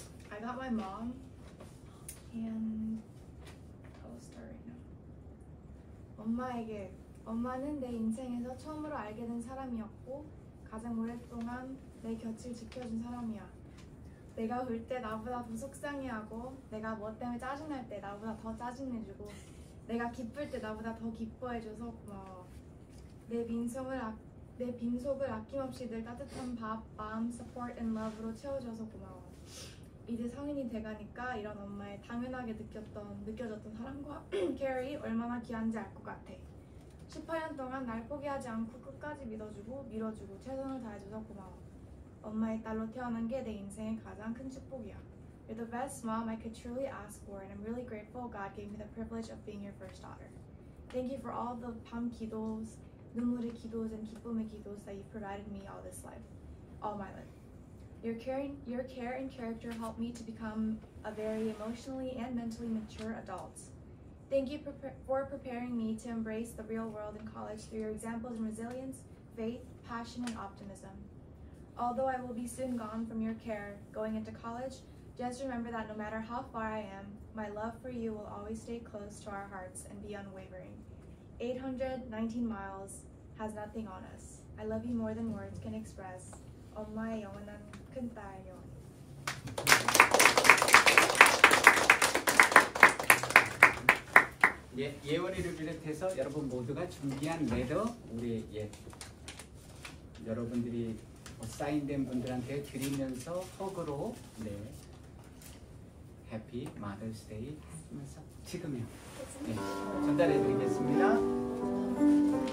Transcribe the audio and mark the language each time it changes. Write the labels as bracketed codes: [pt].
[en] I got my mom and I'll start right now. [ko] 엄마는 내 인생에서 처음으로 알게 된 사람이었고 가장 오랫동안 내 곁을 지켜준 사람이야. 내가 울 때 나보다 더 속상해하고 내가 뭐 때문에 짜증날 때 나보다 더 짜증내주고 내가 기쁠 때 나보다 더 기뻐해줘서 고마워. 내 빈속을 아낌없이 늘 따뜻한 밥, 마음, [en] support and love [ko] 로 채워줘서 고마워. 이제 성인이 돼가니까 이런 엄마의 당연하게 느껴졌던 사랑과 케어이 얼마나 귀한지 알 것 같아. 18년 동안 날 포기하지 않고 끝까지 믿어주고 밀어주고 최선을 다해줘서 고마워. 엄마의 딸로 태어난 게 내 인생의 가장 큰 축복이야. [en] You're the best mom I could truly ask for, and I'm really grateful God gave me the privilege of being your first daughter. Thank you for all the [ko] 밤 기도s, 눈물의 기도s, [en] and [ko] 기쁨의 기도s [en] that you've provided me all this life. all my life. Your care and character helped me to become a very emotionally and mentally mature adult. Thank you for preparing me to embrace the real world in college through your examples in resilience, faith, passion, and optimism. Although I will be soon gone from your care going into college, just remember that no matter how far I am, my love for you will always stay close to our hearts and be unwavering. 819 miles has nothing on us. I love you more than words can express. [ko] 엄마의 영원한 큰딸 영원히. 예원이를 비롯해서 여러분 모두가 준비한 레더 우리 여러분들이 사인된 분들한테 드리면서 허그로 해피 마더스데이 하면서 지금요 전달해 드리겠습니다.